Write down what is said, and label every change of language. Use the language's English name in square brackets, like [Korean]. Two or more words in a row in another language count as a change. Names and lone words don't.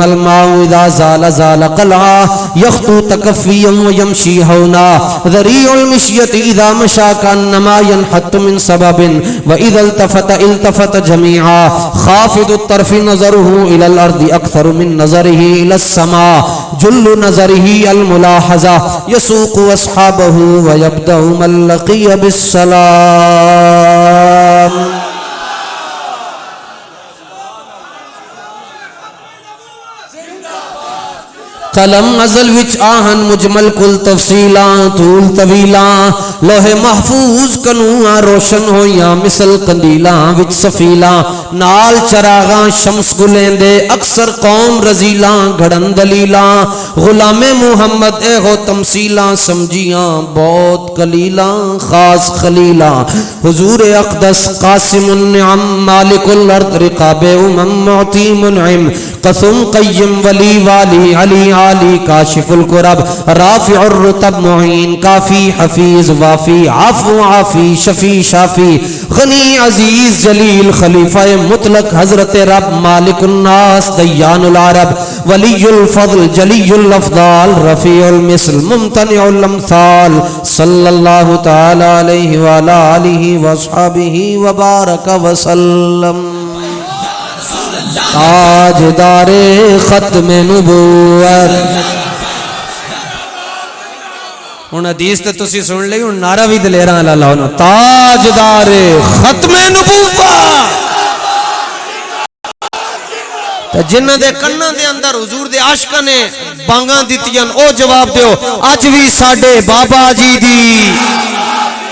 [Arabic] الماء إذا زال زال قلعا يخطو تكفيا ويمشي هونا ذريع المشية إذا مشى كأنما ينحت من سبب وإذا التفت التفت جميعا خافض الطرف نظره إلى الأرض أكثر من نظره إلى السماء جل نظره الملاحظة يسوق أصحابه ويبدأ من لقي [Punjabi] بالسلام قلم ازل وچ آہن مجمل کل تفصیلاں طول طویلاں لوح محفوظ کنواں روشن ہویاں مثل قندیلاں وچ سفیلاں نال چراغاں شمس گلیندے اکثر قوم رزیلاں گھڑن دلیلاں غلام محمد اے ہو تمثیلاں سمجھیاں بہت قلیلاں خاص خلیلاں حضور اقدس [Arabic] قاسم النعم مالک الارض رقاب معطی منعم قسم قیم ولی والی علی علی کاشف القرب رافع الرتب معین کافی حفیظ وافی عفو عافی شفی شافی غنی عزیز جلیل خلیفہ مطلق حضرت رب مالک الناس دیان العرب ولی الفضل جلی الافضال رفیع المثل ممتنع الامثال صلی اللہ تعالی علیہ وآلہ آلہ واصحابہ وبارک وسلم [Urdu] تاجدار ختم نبوت [Punjabi] ہن حدیث تے تسی سن لئی ہن نعرہ وی دلیراں لا لاؤ نا [Urdu] تاجدار ختم نبوت [Punjabi] تے جنہاں دے کناں دے اندر حضور دے عاشقاں نے بانگاں دتیاں او جواب دیو اج وی ساڈے بابا جی دی